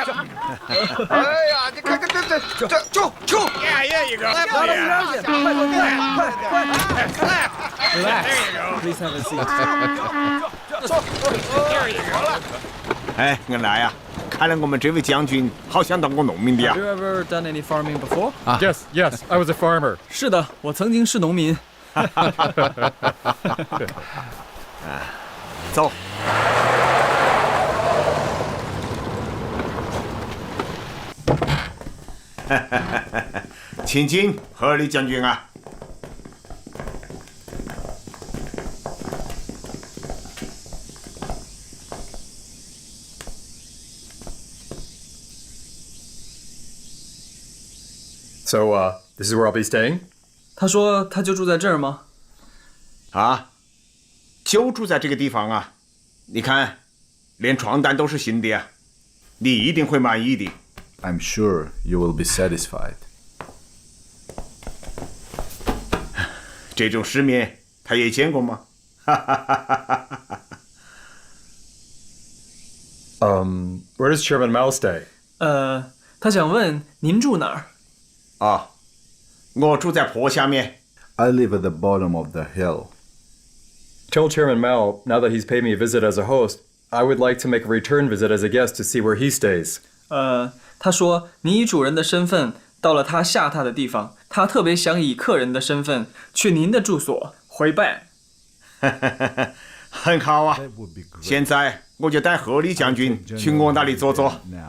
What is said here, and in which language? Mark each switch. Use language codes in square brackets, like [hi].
[zh] 你看就一个。哎，恩来呀，看来我们这位将军好像当过农民的呀。 [en] Have you ever done any farming before? Yes, I was a farmer. [zh] 是的，我曾经是农民。走。请进，赫尔利将军啊。 [en] So, this is where I'll be staying? [zh] 他说他就住在这儿吗？啊，就住在这个地方啊！你看，连床单都是新的呀，你一定会满意的。 [en] I'm sure you will be satisfied. [zh] 这种世面他也见过吗？ [en] Where does Chairman Mao stay? [zh] 他想问您住哪儿？啊，我住在坡下面。 [en] I live at the bottom of the hill. Tell Chairman Mao, now that he's paid me a visit as a host, I would like to make a return visit as a guest to see where he stays. [zh] 他说你以主人的身份到了他下榻的地方，他特别想以客人的身份去您的住所回拜。很好啊，现在我就带赫尔利将军去我那里坐坐。